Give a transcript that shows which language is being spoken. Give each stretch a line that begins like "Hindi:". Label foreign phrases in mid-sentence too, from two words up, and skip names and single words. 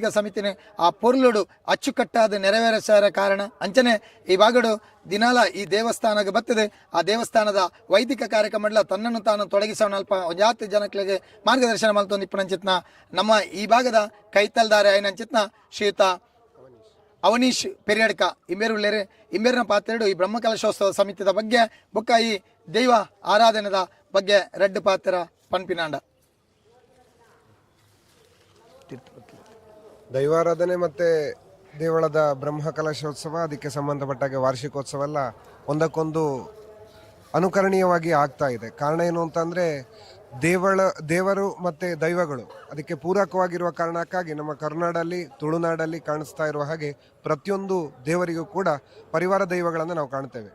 Tulu: ಸಮಿತಿನ ಆ ಪೊರ್ಲುಡು ಅಚ್ಚುಕಟ್ಟಾದ ನೆರವೇರಿಸಾರ ಕಾರಣ ಅಂಚನೆ ಈ ಭಾಗಡು ದಿನಾಲ
Kannada: ಈ ದೇವಸ್ಥಾನಕ್ಕೆ ಬರ್ತದೆ ಆ ದೇವಸ್ಥಾನದ ವೈದಿಕ ಕಾರ್ಯಕ್ರಮ ತನ್ನನ್ನು ತಾನು ತೊಡಗಿಸೋಣ
Tulu: ಅಲ್ಪ ಒಂಜಾತಿ ಜನಗಳಿಗೆ ಮಾರ್ಗದರ್ಶನ ಮಲ್ತೊಂದು ಇಪ್ಪನಂಚಿತ್ನ ನಮ್ಮ ಈ ಭಾಗದ ಕೈತಲ್ದಾರೆ ಐನಂಚಿತ್ನ ಶ್ರೀಯುತ ಅವನೀಶ್ ಪೆರಿಯಡ್ಕ ಇಂಬೇರುಳ್ಳೇರೆ ಇಂಬೇರಿನ ಪಾತ್ರೆಡು ಈ ಬ್ರಹ್ಮಕಲಶೋತ್ಸವ ಸಮಿತಿದ ಬಗ್ಗೆ ಬೊಕ್ಕ ಈ ದೈವ ಆರಾಧನೆದ ಬಗ್ಗೆ ರೆಡ್ ಪಾತ್ರ ಪನ್ಪಿನಾಂಡ.
Kannada: ದೈವಾರಾಧನೆ ಮತ್ತು ದೇವಳದ ಬ್ರಹ್ಮಕಲಶೋತ್ಸವ ಅದಕ್ಕೆ ಸಂಬಂಧಪಟ್ಟಾಗೆ ವಾರ್ಷಿಕೋತ್ಸವ ಎಲ್ಲ ಒಂದಕ್ಕೊಂದು ಅನುಕರಣೀಯವಾಗಿ ಆಗ್ತಾ ಇದೆ. ಕಾರಣ ಏನು ಅಂತಂದರೆ ದೇವರು ಮತ್ತು ದೈವಗಳು ಅದಕ್ಕೆ ಪೂರಕವಾಗಿರುವ ಕಾರಣಕ್ಕಾಗಿ ನಮ್ಮ ಕರ್ನಾಡಲ್ಲಿ ತುಳುನಾಡಲ್ಲಿ ಕಾಣಿಸ್ತಾ ಇರುವ ಹಾಗೆ ಪ್ರತಿಯೊಂದು ದೇವರಿಗೂ ಕೂಡ ಪರಿವಾರ ದೈವಗಳನ್ನು ನಾವು ಕಾಣ್ತೇವೆ.